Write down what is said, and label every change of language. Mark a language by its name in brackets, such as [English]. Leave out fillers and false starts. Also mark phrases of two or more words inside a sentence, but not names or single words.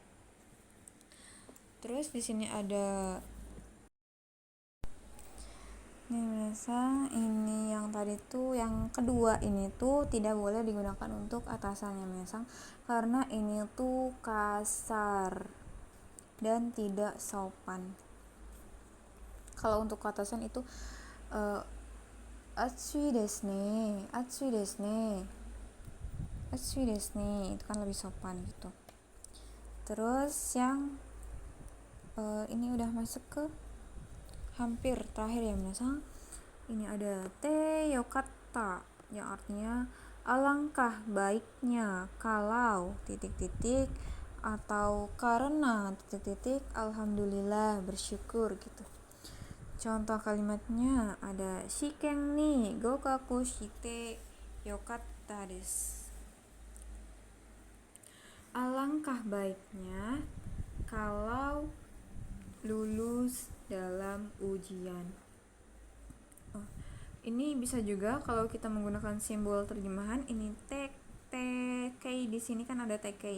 [Indonesian] Terus di sini ada ini yang tadi tuh yang kedua ini tuh tidak boleh digunakan untuk atasannya minasang karena ini tuh kasar dan tidak sopan. Kalau untuk atasan itu [Japanese] 暑いですね [Indonesian] itu kan lebih sopan gitu. Terus yang ini udah masuk ke hampir terakhir ya minasang. Ini ada [Japanese] てよかった [Indonesian] yang artinya alangkah baiknya kalau titik-titik atau karena titik-titik alhamdulillah bersyukur gitu. Contoh kalimatnya ada [Japanese] 試験に合格してよかったです. [Indonesian] Alangkah baiknya kalau lulus dalam ujian. Ini bisa juga kalau kita menggunakan simbol terjemahan. Ini tekei di sini kan ada tekei.